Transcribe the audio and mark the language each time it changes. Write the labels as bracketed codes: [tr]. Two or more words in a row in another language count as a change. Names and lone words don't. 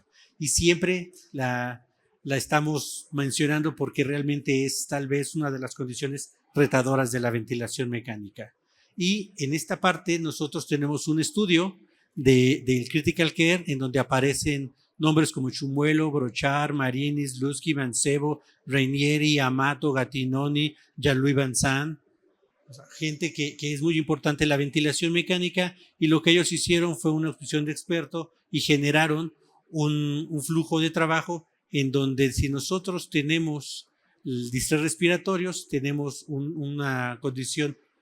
[es] Y siempre la estamos mencionando porque realmente es tal vez una de las condiciones retadoras de la ventilación mecánica. Y en esta parte nosotros tenemos un estudio del Critical Care en donde aparecen nombres como Chumuelo, Brochard, Marinis, Lusky, Mancebo, Rainieri, Amato, Gattinoni, Jean-Louis Vincent. O sea, gente que es muy importante en la ventilación mecánica, y lo que ellos hicieron fue una opción de experto y generaron un flujo de trabajo en donde si nosotros tenemos el distrés respiratorios, tenemos una condición